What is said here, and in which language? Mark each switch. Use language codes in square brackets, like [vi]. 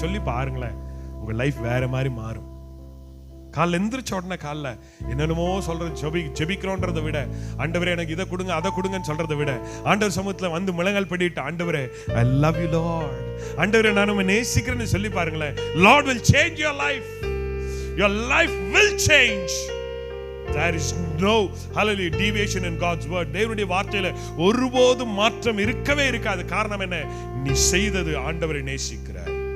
[ta] சொல்லி பாருங்களேன், உங்க லைஃப் வேற மாதிரி மாறும். காலைல எந்திரிச்ச உடனே காலைல என்னென்னமோ சொல்றது ஜெபிக்கிறோன்றதை விட, ஆண்டவரே எனக்கு இதை கொடுங்க அதை கொடுங்கன்னு சொல்றதை விட, ஆண்டவர் சமூகத்துல வந்து முழங்கால் படிட்டு, ஆண்டவரே [en] I love you lord, [ta] ஆண்டவரே நான் உம்மை நேசிக்கிறேன்னு சொல்லி பாருங்களேன். [en] Lord will change your life. Your life will change. There is no hallelujah deviation in God's word. [ta] தேவனுடைய வார்த்தையில ஒருபோதும் மாற்றம் இருக்கவே இருக்காது. காரணம் என்ன? நீ செய்தது ஆண்டவரை நேசிக்கிறாய்.